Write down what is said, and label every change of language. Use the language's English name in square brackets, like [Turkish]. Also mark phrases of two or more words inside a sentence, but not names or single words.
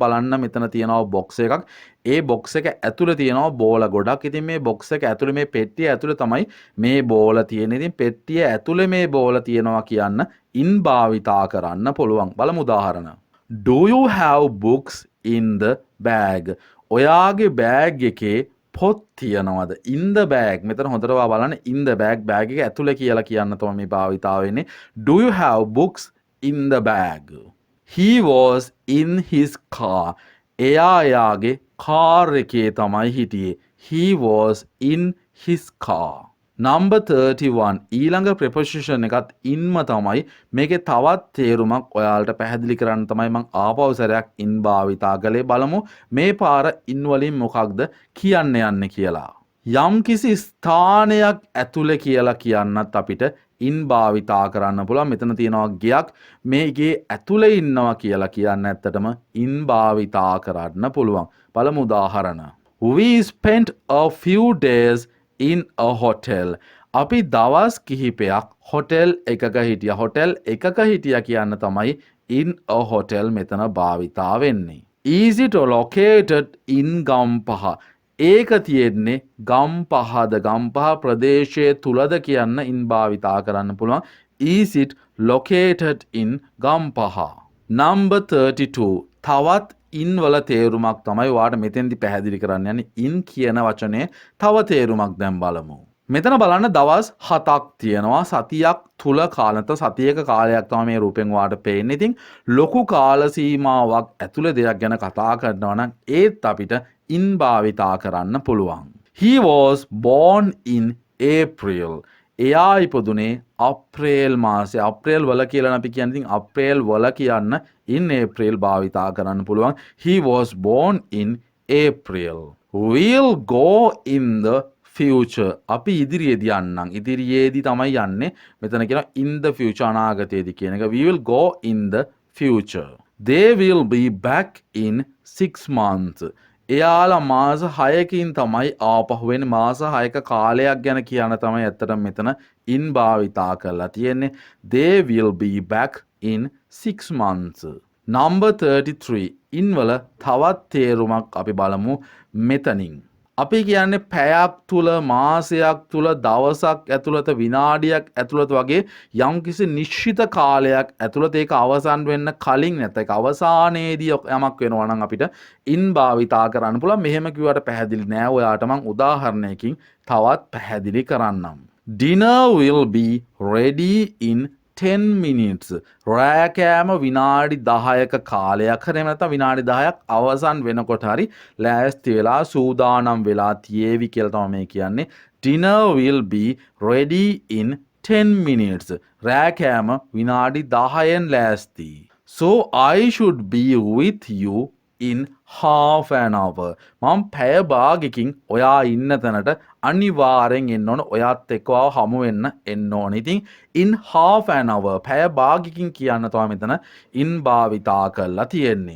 [Sinhala] බලන්න මෙතන තියෙනවා box එකක්. ඒ box එක ඇතුලේ තියෙනවා බෝල ගොඩක්. ඉතින් මේ box එක ඇතුලේ මේ පෙට්ටිය ඇතුලේ තමයි මේ බෝල තියෙන්නේ. ඉතින් පෙට්ටිය ඇතුලේ මේ බෝල තියෙනවා කියන්න in භාවිතා කරන්න පුළුවන්. බලමු උදාහරණ. [English] Do you have books in the bag? [Sinhala] ඔයාගේ බෑග් එකේ පොත් තියනවද? [English] In the bag. [Sinhala] මෙතන හොඳට බලන්න [English] in the bag [Sinhala] බෑග් එක ඇතුලේ කියලා කියන්න තමයි මේ භාවිතාව වෙන්නේ. [English] Do you have books in the bag? He was in his car. [Sinhala] එයාගේ කාර් එකේ තමයි හිටියේ. [English] He was in his car. Number 31. [Sinhala] ඊළඟ preposition එකත් inම තමයි. මේකේ තවත් තේරුමක් ඔයාලට පැහැදිලි කරන්න තමයි මම ආපහු සැරයක් in භාවිතා කළේ. බලමු මේ පාර in වලින් මොකක්ද කියන්න යන්නේ කියලා. යම්කිසි ස්ථානයක් ඇතුලේ කියලා කියන්නත් අපිට in භාවිතා කරන්න පුළුවන්. මෙතන තියෙනවා ගෙයක්. මේ ගේ ඇතුලේ ඉන්නවා කියලා කියන්න ඇත්තටම in භාවිතා කරන්න පුළුවන්. බලමු උදාහරණ. [English] We spent a few days in a hotel. [Sinhala] අපි දවස් කිහිපයක් hotel එකක හිටියා. hotel එකක හිටියා කියන්න තමයි [English] in a hotel [Sinhala] මෙතන භාවිතා වෙන්නේ. [English] Is it located in ගම්පහ? [Sinhala] ඒක තියෙන්නේ ගම්පහද? ගම්පහ ප්‍රදේශයේ තුලද කියන්න in භාවිතා කරන්න පුළුවන්. [English] Is it located in ගම්පහ? Number 32. [Sinhala] තවත් in වල තේරුමක් තමයි වාට මෙතෙන්දි පැහැදිලි කරන්න යන්නේ. in කියන වචනේ තව තේරුමක් දැන් බලමු. මෙතන බලන්න දවස් 7ක් තියෙනවා. සතියක් තුල කාලත සතියක කාලයක් තමයි මේ රූපෙන් වාට පේන්නේ. ඉතින් ලොකු කාල සීමාවක් ඇතුළේ දෙයක් ගැන කතා කරනවා නම් ඒත් අපිට in භාවිතා කරන්න පුළුවන්. [English] He was born in April. [Sinhala] එයා ඉපදුනේ අප්‍රේල් මාසේ. අප්‍රේල් වල කියලා අපි කියන්නේ. ඉතින් අප්‍රේල් වල කියන්න [English] in April [Sinhala] භාවිතා කරන්න පුළුවන්. [English] He was born in April. We'll go in the future. [Sinhala] අපි ඉදිරියේදී යන්නම්. ඉදිරියේදී තමයි යන්නේ. මෙතන කියනවා [English] in the future [Sinhala] අනාගතයේදී කියන එක. [English] We will go in the future. They will be back in 6 months. [Sinhala] එයාලා මාස 6කින් තමයි ආපහු වෙන්නේ. මාස 6ක කාලයක් ගැන කියන තමයි ඇත්තටම මෙතන in භාවිතා කරලා තියෙන්නේ. [English] They will be back in 6 months. Number 33. [Sinhala] in වල තවත් තේරුමක් අපි බලමු මෙතනින්. අපි කියන්නේ පැයක් තුල මාසයක් තුල දවසක් ඇතුළත විනාඩියක් ඇතුළත වගේ යම්කිසි නිශ්චිත කාලයක් ඇතුළත ඒක අවසන් වෙන්න කලින් නැත්නම් ඒක අවසානයේදී යමක් වෙනවා නම් අපිට in භාවිතා කරන්න පුළුවන්. මෙහෙම කිව්වට පැහැදිලි නෑ. ඔයාට මම උදාහරණයකින් තවත් පැහැදිලි කරන්නම්. [English] Dinner will be ready in 10 minutes. [Sinhala] රෑ කෑම විනාඩි 10ක කාලයක් හරි නැත්නම් විනාඩි 10ක් අවසන් වෙනකොට හරි ලෑස්ති වෙලා සූදානම් වෙලා තියේවි කියලා තමයි මේ කියන්නේ. [English] Dinner will be ready in 10 minutes. [Sinhala] රෑ කෑම විනාඩි 10න් ලෑස්ති. [English] So I should be with you in half an hour. [Sinhala] මම පැය භාගයකින් ඔයා ඉන්න තැනට අනිවාර්යෙන් එන්න ඕන. ඔයාත් එක්ක හමු වෙන්න එන්න ඕන. ඉතින් [English] in half an hour [Sinhala] පැය භාගයකින් කියන්න තමයි මෙතන in භාවිතා කරලා තියෙන්නේ.